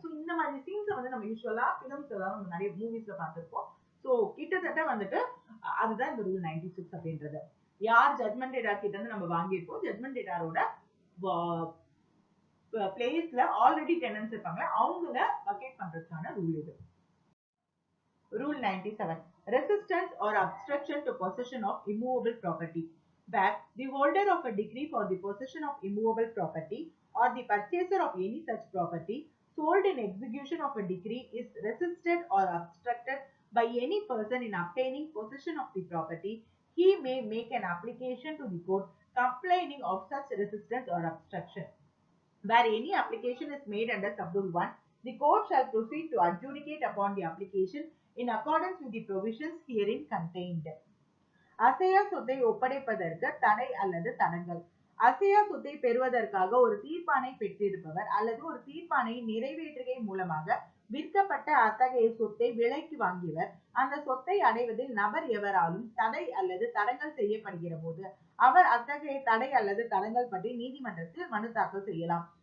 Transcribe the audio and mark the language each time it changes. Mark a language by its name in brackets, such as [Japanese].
[Tamil] So இந்த மாதிரி scenes வந்து நம்ம யூஸ்வலா பிலிம்ஸ் நம்ம நிறைய மூவிஸ்ல பார்த்திருப்போம். சோ கிட்டத்தட்ட வந்துட்டு அதுதான் இந்த ரூல் 96 அப்படின்றது. யார் ஜட்மெண்ட் டேட்டார் கிட்ட இருந்து நம்ம வாங்கியிருப்போம், ஜட்மெண்ட் டேட்டாரோட பிளேஸ்ல ஆல்ரெடி டெனன்ட்ஸ் இருப்பாங்க அவங்கள வக்கேட் பண்றதுக்கான ரூல் இது. [English] Rule 97. Resistance or obstruction to possession of immovable property. Where the holder of a decree for the possession of immovable property or the purchaser of any such property sold in execution of a decree is resisted or obstructed by any person in obtaining possession of the property, he may make an application to the court complaining of such resistance or obstruction. Where any application is made under Subrule 1, the court shall proceed to adjudicate upon the application in accordance with the provisions herein contained. [Tamil] அசையா சொத்தை ஒப்படைப்பதற்கு தடை அல்லது தடங்கல். அசையா சொத்தை பெறுவதற்காக ஒரு தீர்ப்பானை பெற்றிருப்பவர் அல்லது ஒரு தீர்ப்பானை நிறைவேற்றுகை மூலமாக விற்கப்பட்ட அத்தகைய சொத்தை விலைக்கு வாங்கியவர் அந்த சொத்தை அடைவதில் நபர் எவராலும் தடை அல்லது தடங்கல் செய்யப்படுகிற போது அவர் அத்தகைய தடை அல்லது தடங்கல் பற்றி நீதிமன்றத்தில் மனு தாக்கல் செய்யலாம்.